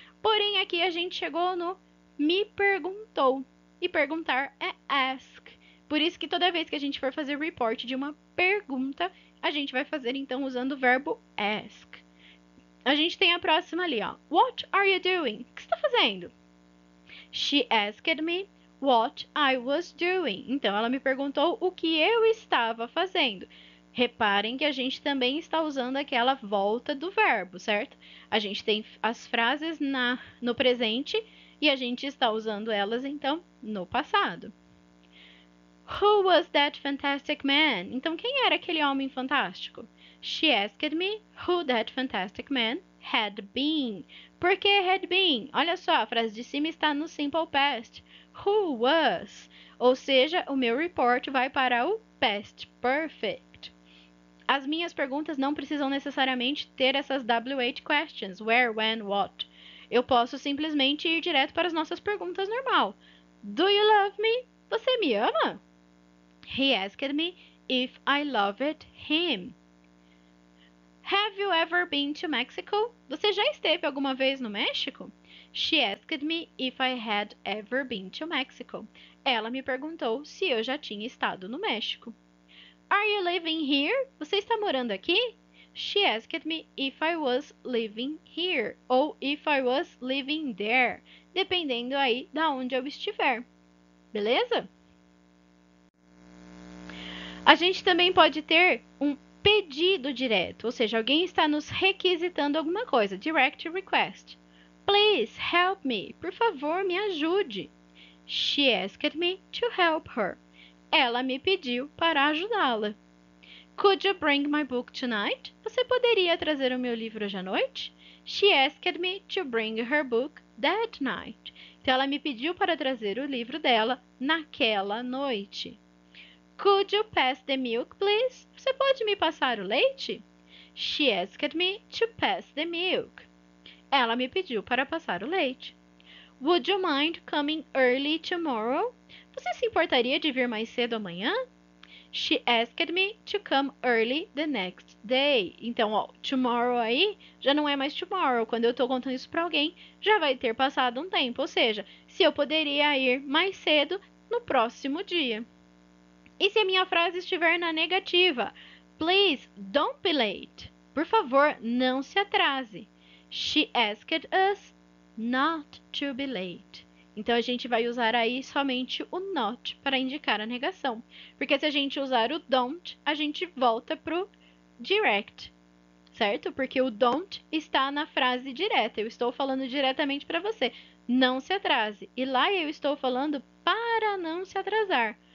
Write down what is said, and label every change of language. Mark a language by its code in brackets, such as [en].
[pt] Porém, aqui a gente chegou no me perguntou. E perguntar é ask. Por isso que toda vez que a gente for fazer report de uma pergunta, a gente vai fazer então usando o verbo ask. A gente tem a próxima ali, ó. [en] What are you doing? [pt] O que você está fazendo? [en] She asked me what I was doing. [pt] Então, ela me perguntou o que eu estava fazendo. Reparem que a gente também está usando aquela volta do verbo, certo? A gente tem as frases no presente e a gente está usando elas, então, no passado. [en] Who was that fantastic man? [pt] Então, quem era aquele homem fantástico? [en] She asked me who that fantastic man had been. [pt] Por que had been? Olha só, a frase de cima está no simple past. [en] Who was? [pt] Ou seja, o meu report vai para o past perfect. As minhas perguntas não precisam necessariamente ter essas WH questions. Where, when, what. Eu posso simplesmente ir direto para as nossas perguntas normal. [en] Do you love me? [pt] Você me ama? [en] He asked me if I loved him. Have you ever been to Mexico? [pt] Você já esteve alguma vez no México? [en] She asked me if I had ever been to Mexico. [pt] Ela me perguntou se eu já tinha estado no México. [en] Are you living here? [pt] Você está morando aqui? [en] She asked me if I was living here ou if I was living there, [pt] dependendo aí da onde eu estiver. Beleza? A gente também pode ter um pedido direto, ou seja, alguém está nos requisitando alguma coisa, direct request. [en] Please help me. [pt] Por favor, me ajude. [en] She asked me to help her. [pt] Ela me pediu para ajudá-la. [en] Could you bring my book tonight? [pt] Você poderia trazer o meu livro hoje à noite? [en] She asked me to bring her book that night. [pt] Então, ela me pediu para trazer o livro dela naquela noite. [en] Could you pass the milk, please? [pt] Você pode me passar o leite? [en] She asked me to pass the milk. [pt] Ela me pediu para passar o leite. [en] Would you mind coming early tomorrow? [pt] Você se importaria de vir mais cedo amanhã? [en] She asked me to come early the next day. [pt] Então, ó, tomorrow aí já não é mais tomorrow. Quando eu tô contando isso pra alguém, já vai ter passado um tempo. Ou seja, se eu poderia ir mais cedo no próximo dia. E se a minha frase estiver na negativa? [en] Please don't be late. [pt] Por favor, não se atrase. [en] She asked us not to be late. [pt] Então a gente vai usar aí somente o not para indicar a negação. Porque se a gente usar o don't, a gente volta pro direct, certo? Porque o don't está na frase direta. Eu estou falando diretamente para você. Não se atrase. E lá eu estou falando para não se atrasar.